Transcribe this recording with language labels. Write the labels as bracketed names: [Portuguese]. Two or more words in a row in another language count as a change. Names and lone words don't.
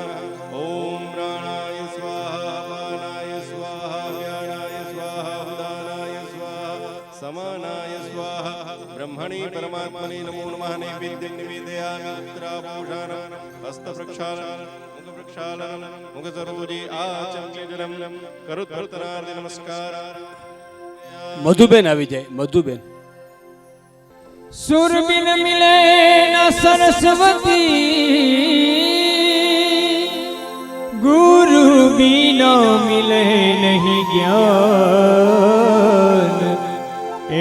[Sanskrit] ओम प्राणाय स्वाहा, अपानाय स्वाहा, व्यानाय स्वाहा, उदानाय समानाय स्वाहा. ब्रह्मणि परमात्मने नमो नमः. नैवेद्यं निवेदयामि. उत्तराभूषाणं हस्तप्रक्षालनं मुखप्रक्षालनं मुखसरोजे आचम्यजलं करुत्तरार्थे नमस्कार. [Gujarati] મધુબેન આવી જાય. મધુબેન. [Hindi] सुर बिन मिले न सरस्वती, गुरु बिन मिले नहीं ज्ञान.